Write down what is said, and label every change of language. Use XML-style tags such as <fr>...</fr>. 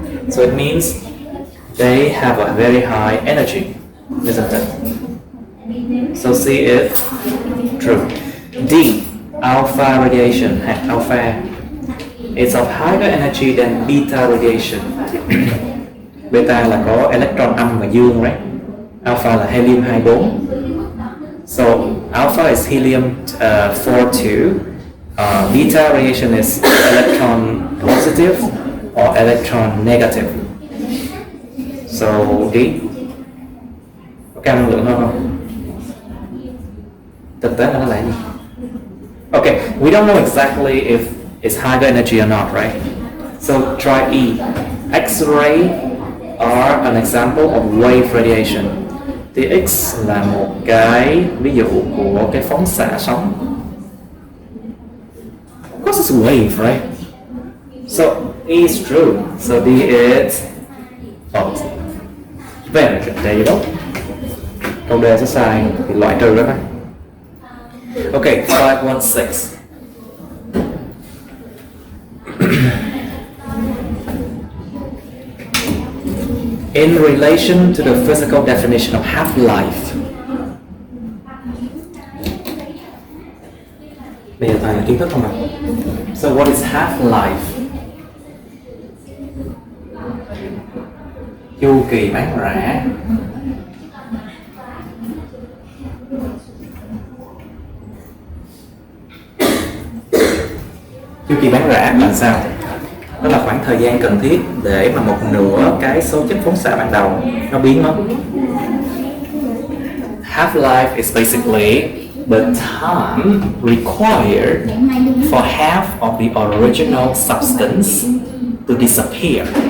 <en>So it means they have a very high energy, isn't it? So C is true. D, alpha radiation, alpha, it's of higher energy than beta radiation.</en> <vi>Beta là có electron âm và dương,</vi> <en>right? Alpha là helium 24. So alpha is helium 42. Beta radiation is electron positive or electron negative. So D,</en> <vi>có cao năng lượng không? Thực tế là nó là gì?</vi> <en>Okay, we don't know exactly if it's higher energy or not, right? So try E. X-ray are an example of wave radiation.</en> <vi>Tia X là một cái ví dụ của cái phóng xạ sóng.</vi> <en>Of course it's wave, right? So E is true. So D is false. Very good. There you go.</en> <vi>Câu đề sẽ sai thì loại trừ đó.</vi> <en>Okay, 516. In relation to the physical definition of half-life.</en> <vi>Bây giờ toàn là kiến thức không ạ?</vi> <en>So what is half-life?</en> <vi>Chu kỳ bán rã. Chu kỳ bán rã là sao? Đó là khoảng thời gian cần thiết để mà một nửa cái số chất phóng xạ ban đầu nó biến mất.</vi> <en>Half-life is basically the time required for half of the original substance to disappear.</en>